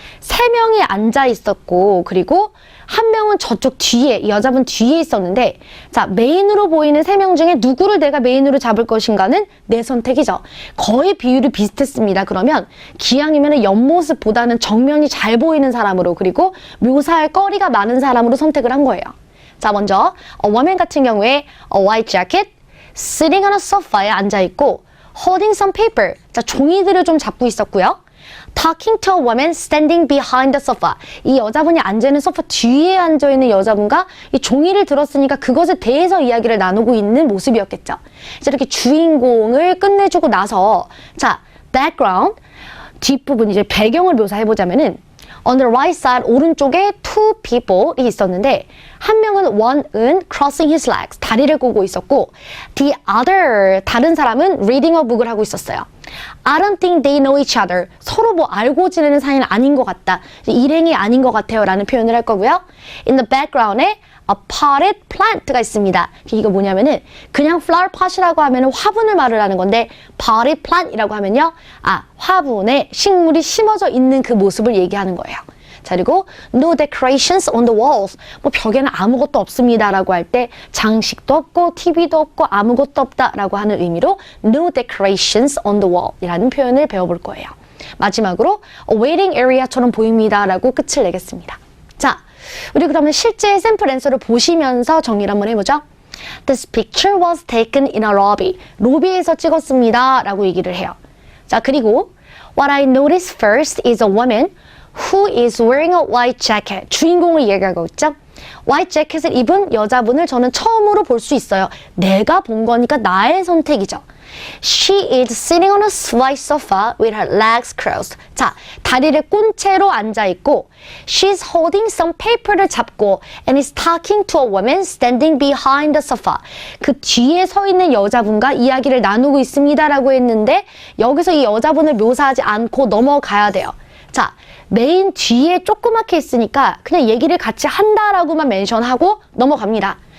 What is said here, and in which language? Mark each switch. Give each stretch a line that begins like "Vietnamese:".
Korean: 3명이 앉아 있었고 그리고 1명은 저쪽 뒤에, 여자분 뒤에 있었는데 자, 메인으로 보이는 3명 중에 누구를 내가 메인으로 잡을 것인가는 내 선택이죠. 거의 비율이 비슷했습니다. 그러면 기왕이면 옆모습보다는 정면이 잘 보이는 사람으로 그리고 묘사할 거리가 많은 사람으로 선택을 한 거예요. 자, 먼저
English: woman
Korean: 같은 경우에
English: a white jacket, sitting on a sofa에
Korean: 앉아 있고
English: holding some paper.
Korean: 자, 종이들을 좀 잡고 있었고요.
English: Talking to a woman standing behind the sofa.
Korean: 이 여자분이 앉아있는 소파 뒤에 앉아있는 여자분과 이 종이를 들었으니까 그것에 대해서 이야기를 나누고 있는 모습이었겠죠. 이제 이렇게 주인공을 끝내주고 나서 자, background, 뒷부분 이제 배경을 묘사해보자면은
English: on the right side,
Korean: 오른쪽에
English: two people
Korean: 이 있었는데 한 명은 one은
English: crossing his legs,
Korean: 다리를 꼬고 있었고
English: the other,
Korean: 다른 사람은
English: reading a book
Korean: 을 하고 있었어요.
English: I don't think they know each other.
Korean: 서로 뭐 알고 지내는 사이는 아닌 것 같다. 일행이 아닌 것 같아요. 라는 표현을 할 거고요.
English: In the background에 a potted plant가
Korean: 있습니다. 이거 뭐냐면은 그냥 flower pot이라고 하면은 화분을 말을 하는 건데 potted plant이라고 하면요. 화분에 식물이 심어져 있는 그 모습을 얘기하는 거예요. 자, 그리고
English: no decorations on the walls.
Korean: 뭐 벽에는 아무것도 없습니다 라고 할 때 장식도 없고 TV도 없고 아무것도 없다 라고 하는 의미로
English: no decorations on the wall
Korean: 이라는 표현을 배워볼 거예요. 마지막으로
English: a waiting area
Korean: 처럼 보입니다 라고 끝을 내겠습니다. 자, 우리 그러면 실제 샘플 앤서를 보시면서 정리를 한번 해보죠.
English: This picture was taken in a lobby.
Korean: 로비에서 찍었습니다 라고 얘기를 해요. 자, 그리고
English: What I noticed first is a woman who is wearing a white jacket.
Korean: 주인공을 얘기하고 있죠. white jacket을 입은 여자분을 저는 처음으로 볼 수 있어요. 내가 본 거니까 나의 선택이죠.
English: She is sitting on a white sofa with her legs crossed.
Korean: 자, 다리를 꼰 채로 앉아있고
English: She's holding some paper를
Korean: 잡고
English: and is talking to a woman standing behind the sofa.
Korean: 그 뒤에 서 있는 여자분과 이야기를 나누고 있습니다 라고 했는데 여기서 이 여자분을 묘사하지 않고 넘어가야 돼요. 자, 메인 뒤에 조그맣게 있으니까 그냥 얘기를 같이 한다라고만 멘션하고 넘어갑니다.